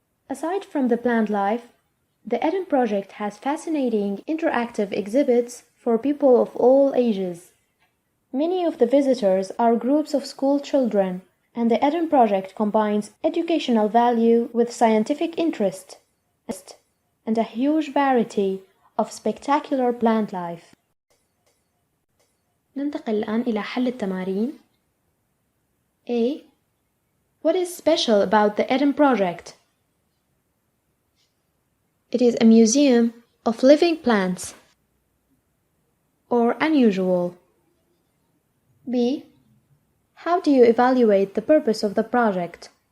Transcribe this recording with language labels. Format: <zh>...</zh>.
<en>Aside from the plant life, the Eden project has fascinating interactive exhibits for people of all ages. Many of the visitors are groups of school children, and the Eden project combines educational value with scientific interest and a huge variety of spectacular plant life.</en> <ar>ننتقل الآن إلى حل التمارين.</ar> <en>A. What is special about the Eden project? It is a museum of living plants. Or unusual. B. How do you evaluate the purpose of the project?</en>